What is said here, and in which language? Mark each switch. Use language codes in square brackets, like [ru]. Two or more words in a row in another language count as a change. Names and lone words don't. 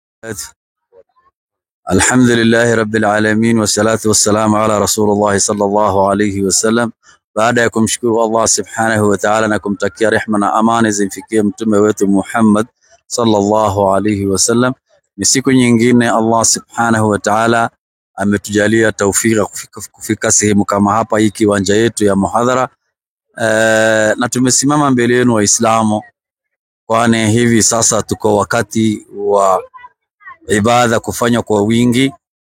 [ar] الحمد لله رب العالمين والصلاة والسلام على رسول الله صلى الله عليه وسلم. [sw] Baada ya kumshukuru Allah [ar] سبحانه وتعالى [sw] na kumtakia rehma na amani zimfikie mtume wetu Muhammad sallallahu alayhi wasallam, ni siku nyingine Allah [ar] سبحانه وتعالى [sw] ametujalia taufika kufika sehemu kama hapa, hii kiwanja yetu ya muhadhara, na tumesimama mbele yenu Waislamu, kwani hivi sasa tuko wakati wa ibada kufanywa kwa wingi.